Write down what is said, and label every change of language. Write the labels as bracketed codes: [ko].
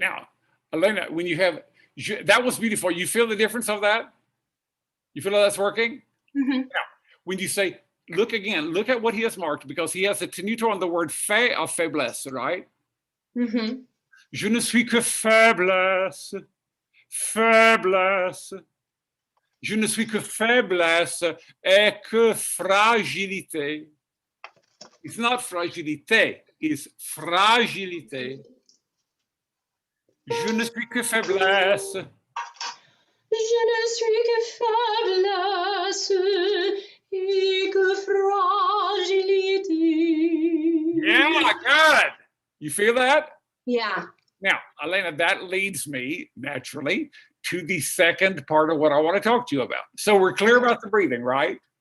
[en] Now, Elena, when you have, that was beautiful. You feel the difference of that? You feel how that's working? Mm-hmm. Now, when you say, look again, look at what he has marked, because he has a tenuto on the word fait of faiblesse, right? Mm-hmm. [fr] Je ne suis que faiblesse, faiblesse. Je ne suis que faiblesse et que fragilité. [en] It's not fragilité, it's fragilité. [fr] Je ne suis que faiblesse. Je ne suis que faiblesse et que fragilité. [en] Yeah, good. You feel that? Yeah. Now, Elena, that leads me naturally to the second part of what I want to talk to you about. So we're clear about the breathing, right?